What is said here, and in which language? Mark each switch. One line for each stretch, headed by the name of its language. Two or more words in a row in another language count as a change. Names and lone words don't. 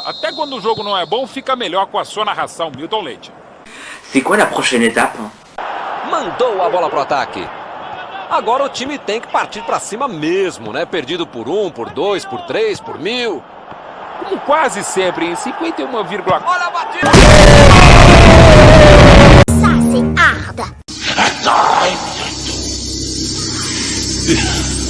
Portuguese: Até quando o jogo não é bom, fica melhor com a sua narração, Milton Leite.
French: C'est quoi la prochaine étape?
Portuguese: Mandou a bola pro ataque. Agora o time tem que partir pra cima mesmo, né? Perdido por 1, por 2, por 3, por 1000. Como quase sempre, em 51, Olha a batida!
French: Ça, c'est hard.